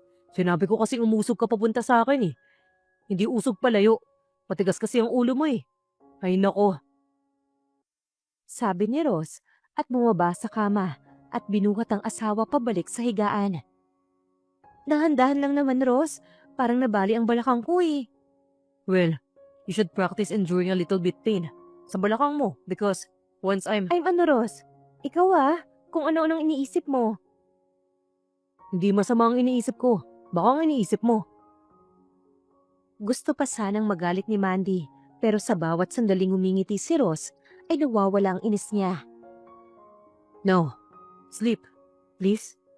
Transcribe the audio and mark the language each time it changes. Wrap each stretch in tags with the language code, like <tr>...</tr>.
<tl>Sinabi ko kasing umusog ka papunta sa akin eh. Hindi usog palayo. Matigas kasi ang ulo mo eh. Ay nako. Sabi ni Ross at bumaba sa kama at binuhat ang asawa pabalik sa higaan. Dahan-dahan lang naman, Ross. Parang nabali ang balakang ko eh.</tl> <en>Well, you should practice enduring a little bit pain</en> <tl>sa balakang mo</tl> <en>because once I'm</en> <tl>ano, Ross? Ikaw kung ano-anong iniisip mo. Hindi masama ang iniisip ko. Baka ang iniisip mo. Gusto pa sanang magalit ni Mandy, pero sa bawat sandaling umingiti si Ross, ay nawawala ang inis niya.</tl> <en>No. Sleep. Please.</en>